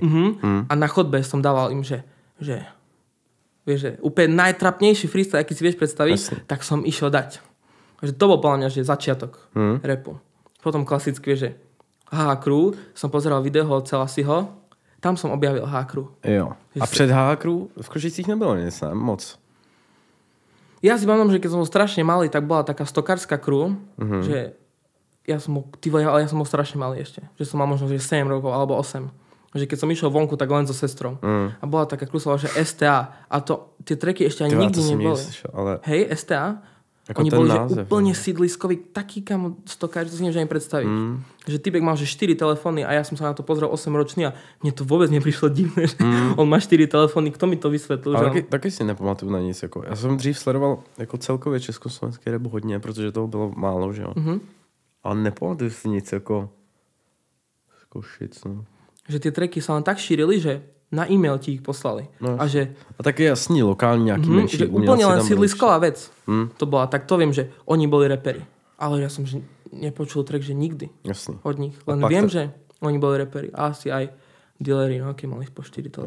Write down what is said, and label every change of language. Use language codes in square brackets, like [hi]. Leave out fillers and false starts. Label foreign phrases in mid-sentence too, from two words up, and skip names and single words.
[sk] A na chodbe som dával im, že vieš, že úplne najtrapnejší freestyle, aký si vieš predstaviť, tak som išiel dať. Že to bol podľa mňa, že začiatok rapu. Potom klasicky, vieš, že Crew, som pozeral video od Celasiho, tam som objavil Crew. [cs] Jo. A před Crew v Košicích nebylo nic, ne? Moc. [sk] Ja si pamätám, že keď som bol strašne malý, tak bola taká stokárska crew, že ja som bol strašne malý ešte. Že som mal možno že 7 rokov alebo 8. Že keď som išiel vonku, tak len so sestrou. A bola taká crew, že STA. A to, tie tracky ešte ani nikdy neboli. Ale... Hej, STA? Ako oni boli název, že úplne sídliskový, taký kamo stokári, to si neviem ani predstaviť. Že typek mal že 4 telefóny a ja som sa na to pozrel 8-ročný a mne to vôbec neprišlo divné, že on má 4 telefóny, kto mi to vysvetlil? [cs] Ale taky si nepamatuju na nic. Jako. Já jsem dřív sledoval jako celkově československý rap hodně, protože toho bylo málo, že jo. Ale nepamatuju si nic jako z Košic, no. [sk] Že tie tracky sa len tak šírili, že na e-mail ti ich poslali. No, a [cs] taky jasný, lokální nějaký menší. [sk] Že úplne len sídlisková vec. To bola, tak to viem, že oni boli reperi. Ale ja som že nepočul track, že nikdy. [cs] Jasný. [sk] Od nich. Len viem, že oni boli reperi. A asi aj dealery, no, keď mali po 4 telefóny.